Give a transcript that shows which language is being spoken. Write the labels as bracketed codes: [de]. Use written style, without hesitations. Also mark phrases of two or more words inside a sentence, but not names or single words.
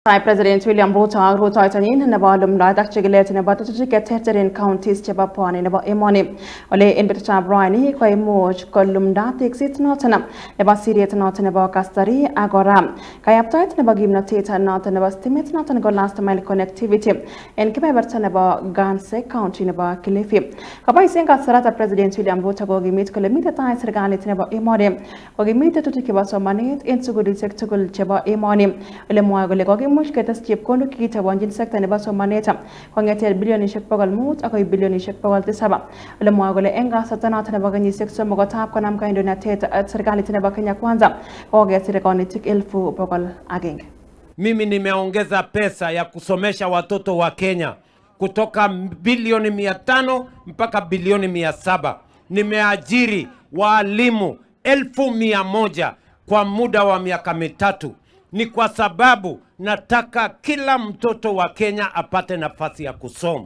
[kln] Thai President William Ruto Rutoitanin nebo alumni dakchigilet nebo tutuchiket terterin counties chebo pwani nebo emoni ole en betutab rani ko imuch kolumda teksit noton nebo siriet noton nebo Kastari agora kayaptaet nebo kimnatet noton nebo stimet noton nebo [en] last mile connectivity [kln] en kebeberta nebo Ganze County nebo Kilifi. Kaboisien kasarata President William Ruto kokimit kole mite tai serikalit nebo emoni kokimit tetutik chebo somanet en sugulisiek tugul chebo emoni ole mwae kole much ketes chepkondok kitabanjin sekta nebo somanet kong'eten bilionishek 500 akoi bilionishek 700 ole mwae kole en kasarta noton nebo kenyisiek 3 kotab konam kandoinatet serikalit nebo Kenya Kwanza kokesir konetik 100,000. [sw] Mimi nimeongeza pesa ya kusomesha watoto wa Kenya kutoka bilioni 500 mpaka bilioni 700. Nimeajiri walimu 1,100 kwa muda wa miaka mitatu. Ni kwa sababu nataka kila mtoto wa Kenya apate nafasi ya kusoma.